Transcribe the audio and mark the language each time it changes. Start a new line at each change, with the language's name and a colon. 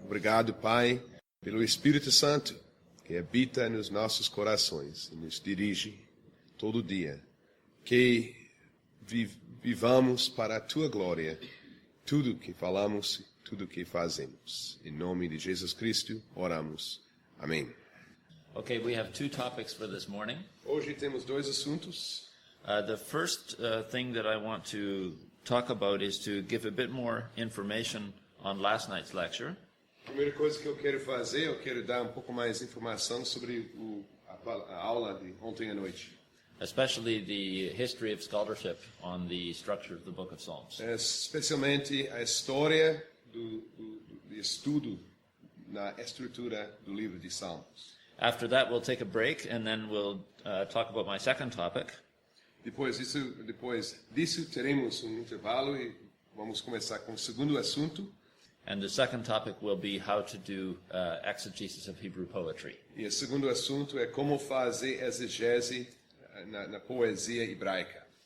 Portuguese: Obrigado, Pai, pelo Espírito Santo, que habita nos nossos corações e nos dirige todo dia. Que vivamos para a tua glória, tudo que falamos, tudo que fazemos. Em nome de Jesus Cristo, oramos. Amém.
English: Okay, we have two topics for this morning.
Portuguese: Hoje temos dois assuntos.
English: The first thing that I want to talk about is to give a bit more information on last night's lecture.
Portuguese: A primeira coisa que eu quero dar um pouco mais de informação sobre a aula de ontem à noite.
English: Especially the history of scholarship on the structure of the book of Psalms.
Portuguese: Especialmente a história do estudo na estrutura do livro de Salmos.
English: After that, we'll take a break, and then we'll talk about my second topic.
Portuguese: Depois disso, teremos intervalo e vamos começar com o segundo assunto.
English: And the second topic will be how to do exegesis of Hebrew poetry.
Portuguese: E o segundo assunto é como fazer exegese na poesia hebraica.